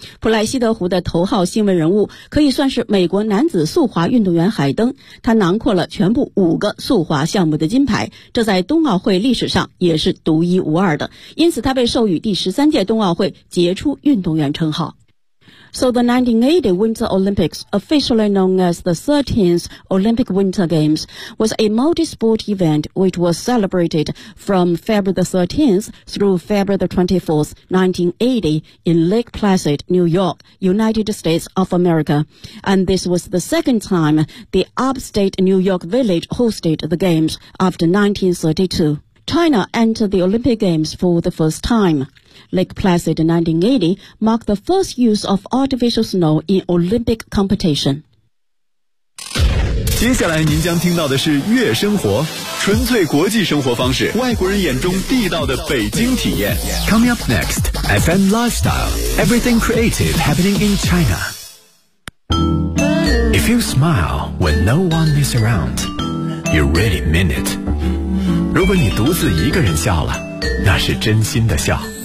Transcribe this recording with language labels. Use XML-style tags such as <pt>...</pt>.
<zh>普莱西德湖的头号新闻人物可以算是美国男子速滑运动员海登，他囊括了全部五个速滑项目的金牌，这在冬奥会历史上也是独一无二的，因此他被授予第13届冬奥会杰出运动员称号。</zh> <en>So the 1980 Winter Olympics, officially known as the 13th Olympic Winter Games, was a multi-sport event which was celebrated from February the 13th through February the 24th, 1980 in Lake Placid, New York, United States of America. And this was the second time the upstate New York Village hosted the Games after 1932. China entered the Olympic Games for the first time. Lake Placid in 1980 marked the first use of artificial snow in Olympic competition.</en> <zh>接下来您将听到的是月生活，纯粹国际生活方式，外国人眼中地道的北京体验。</zh> <en>Coming up next, FM Lifestyle, everything creative happening in China. If you smile when no one is around, you really mean it.</en> <zh>如果你独自一个人笑了，那是真心的笑。</zh>